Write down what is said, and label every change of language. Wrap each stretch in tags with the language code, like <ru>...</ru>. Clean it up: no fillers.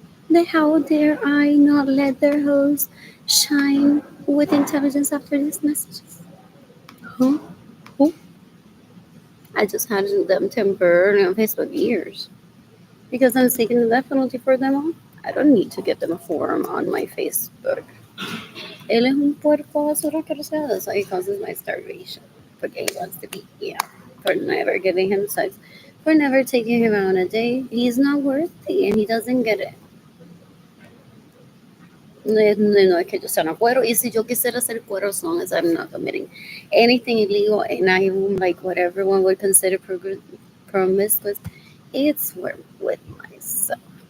<en>Then how dare I not let their hosts shine with intelligence after these messages? Huh? Who? I just had them temporarily on Facebook years because I'm seeking the death penalty for them all. I don't need to give them a forum on my Facebook.</en> <es>Él es un puerco basura asqueroso.</es> <en>That's why he causes my starvation. Porque he wants to be, yeah, for never giving him sex, for never taking him out on a date. He's not worthy and he doesn't get it.</en> <es>No, no es que yo sea no cuero. Y si yo quisiera ser cuero,</es> <en>as long as I'm not committing anything illegal and I'm like what everyone would consider promiscuous, it's with myself.</en>